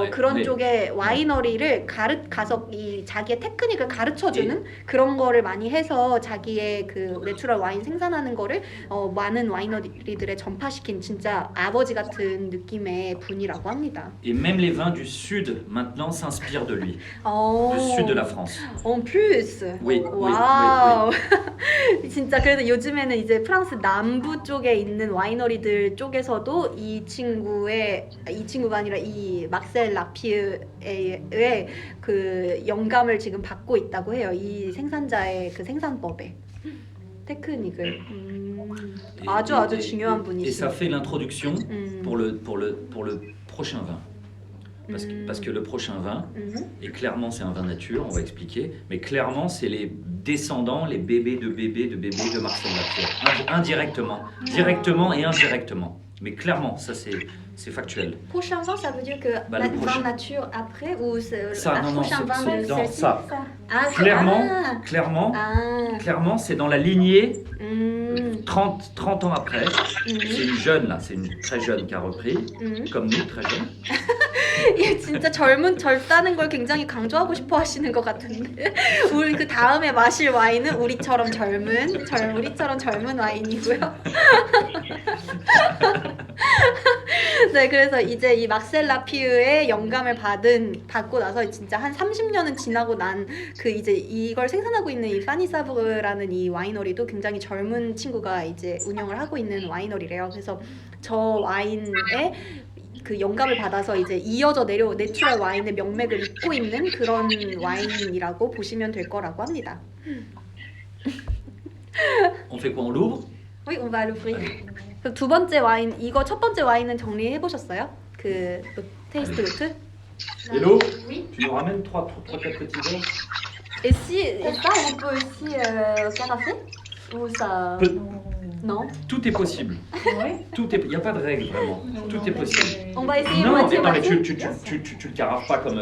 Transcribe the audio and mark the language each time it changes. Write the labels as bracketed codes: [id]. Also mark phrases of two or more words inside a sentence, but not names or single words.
[ko] 네, 그런 네. 쪽에 와이너리를 가서 이 자기의 테크닉을 가르쳐주는 그런 거를 많이 해서 자기의 그 내추럴 와인 생산하는 거를 많은 와이너리들에 전파시킨 진짜 아버지 같은 느낌의 분이라고 합니다. [fr] Et même les vins du sud maintenant s'inspirent de lui, 어, du sud de la France. En plus. Oui, oui, [ko] 와우. 진짜 그래서 요즘에는 이제 프랑스 남부 쪽에 있는 와이너리들 쪽에서도 이 친구가 아니라 이 막셀 라피에의 그 영감을 지금 받고 있다고 해요. 이 생산자의 그 생산법에 테크닉을. [fr] Et- [ko] 아주 [fr] et- [ko] 중요한 [fr] et ça [ko] 분이시죠. [fr] fait l'introduction pour le prochain vin. Parce que le prochain vin, et clairement c'est un vin nature, on va expliquer, mais clairement c'est les descendants, les bébés de Marcel Lapierre. Indirectement, directement et indirectement. Mais clairement, ça c'est factuel. Prochain vin, ça veut dire que Bah, le la prochain- vin nature après ou Ça, non, prochain vin c'est dans ça. Ah, Clairement, c'est dans la lignée 음, 30 ans après. C'est une jeune là, c'est une très jeune qui a repris, comme nous, très jeune. [ko] 이게 진짜 젊다는 걸 굉장히 강조하고 싶어 하시는 것 같은데 우리 그 다음에 마실 와인은 우리처럼 젊은 와인이고요. 네, 그래서 이제 이 막셀 라피유의 영감을 받고 나서 진짜 한 30년은 지나고 난 그 이제 이걸 생산하고 있는 이 파니사브르라는 이 와이너리도 굉장히 젊은 친구가 이제 운영을 하고 있는 와이너리래요. 그래서 저 와인에 그 영감을 받아서 이제 이어져 내려온 내추럴 와인의 명맥을 잇고 있는 그런 와인이라고 보시면 될 거라고 합니다. [fr] On fait quoi? On l'ouvre? Oui, on va l'ouvrir. [ko] 그럼 두 번째 와인, 이거 첫 번째 와인은 정리해 보셨어요? 그 [en] taste note? [fr] Hello, Oui. tu nous ramènes 3-4 petits verres? Et ça, on peut aussi caraffer? Ou ça... Peu- Non. Tout est possible. Il n'y a pas de règle vraiment. Tout est possible. On va essayer Non, mais, moitié non, mais moitié. tu le carafes pas comme.